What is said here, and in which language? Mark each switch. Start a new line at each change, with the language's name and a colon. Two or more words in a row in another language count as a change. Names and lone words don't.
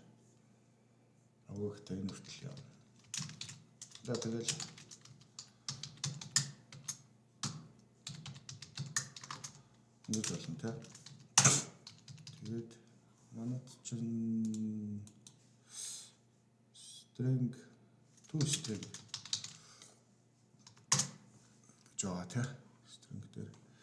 Mongolian: Өгөхтэй энэ хүртэл явна. За тэгэл ингэж болно те. Тэгээд манайд чинь
English: string to string
Mongolian: гэж байгаа те. String дээр